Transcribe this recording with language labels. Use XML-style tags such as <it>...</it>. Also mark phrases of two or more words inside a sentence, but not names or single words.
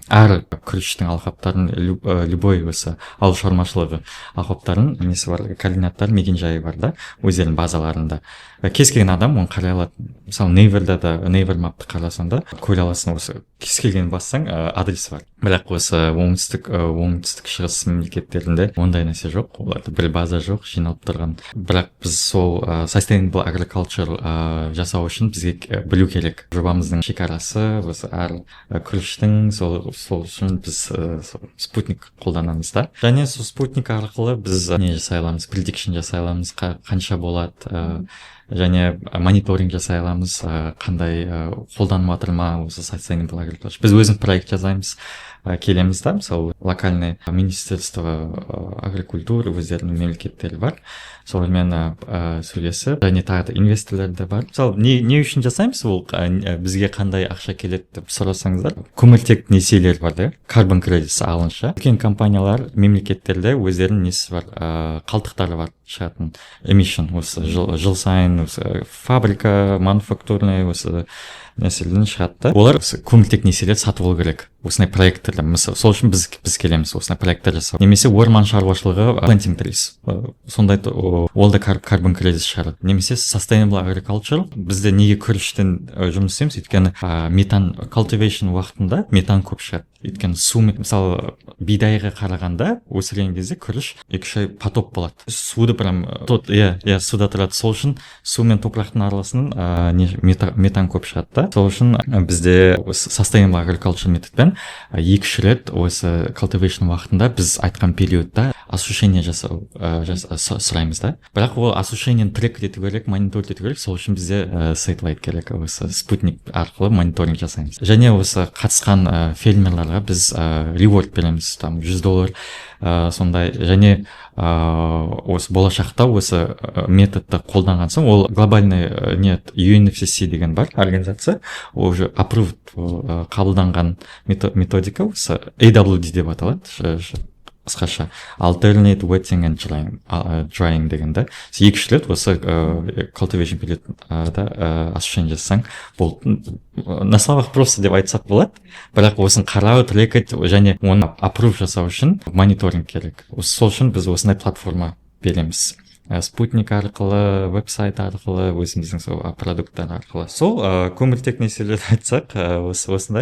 <kk>Әр күріштің алқаптарын, любой осы ауыл шаруашылығы алқаптарын несі бар, координаттар, мекен-жайы бар да, өздерінің базаларында. Кез келген адам оны қарай алады. Мысалы Naver'да да, Naver мапты қарасаң да, көре аласың, осы кез келген бассаң адрес бар. Бірақ осы оңтүстік шығыс мемлекеттерінде ондай нәрсе жоқ, оларда бір база жоқ, жиналып тұрған. Бірақ біз сол</kk> <en>sustainable agriculture</en> <kk>жасау үшін бізге білу керек. Жобамыздың шекарасы, осы әр күріштің, сол үшін біз спутник қолданамыз да. Және сол спутник арқылы біз не жасай аламыз, prediction жасай аламыз, қанша болады, және мониторинг жасай аламыз, қандай қолданып жатыр ма осы</kk> <en>sustainable agriculture.</en> <kk>Біз өзіміз проект жасаймыз, келеміз да, мысалы</kk> <ru>локальный министерство агрикультуры</ru> <kk>өздерінің мемлекеттері бар, солармен сөйлесіп, және тағы да инвесторлар да бар. Мысалы не үшін жасаймыз, ол бізге қандай ақша келеді деп сұрасаңыздар, көміртек несиелер бар да,</kk> <en>carbon credits</en> <kk>алынша. Үлкен компаниялар мемлекеттерде өздерінің несі бар, қалдықтары бар шығатын emission, осы жыл сайын осы фабрика, мануфактурный осы нәрселерден шығады. Олар көміртек несиелер сатып алу керек. Осындай проекттер, мысалы, сол үшін біз келеміз осындай проекттер жасау. Немесе орман шаруашылығы</kk> <en>planting trees.</en> <kk>Сондай ол да</kk> <en>carbon credit</en> <kk>шығарады. Немесе</kk> <en>sustainable agriculture.</en> <kk>Бізде неге күріштен жұмыс істейміз? Өйткені метан cultivation уақытында метан көп шығады. Өйткені су, мысалы, бидайға қарағанда өсірген кезде күріш 2-3 ай потоп болады. Суды прям суда тұрады. Сол үшін су мен топырақтың араласынан метан көп шығады да. Сол үшін бізде</kk> <en>sustainable agriculture</en> <kk>методпен 2-3 рет осы cultivation уақытында біз айтқан периодта осушение жасау сұраймыз да. Бірақ ол осушениені трек ету керек, мониторинг ету керек. Сол үшін бізде сателлайт керек. Осы спутник арқылы мониторинг жасаймыз. Және осы қатысқан фермерларға біз reward береміз, там $100, сондай. Және осы болашақта осы методты қолданған соң, ол глобальный UNFCCC деген бар организация, ол уже approved қабылданған методика, осы AWD деп аталады, қысқаша</kk> <en>alternate wetting and drying</en> <kk>дегенде. 2 рет осы cultivation периодта осушение жасасаң, бұл</kk> <ru>на словах просто</ru> <kk>деп айтсақ болады, бірақ осын қарау, трекать және оны approve жасау үшін мониторинг керек. Сол үшін біз осындай платформа береміз. Спутник арқылы, веб-сайт арқылы, өзіміздің сол продукттар арқылы. Сол көміртек несиелерді айтсақ, осындай.</kk>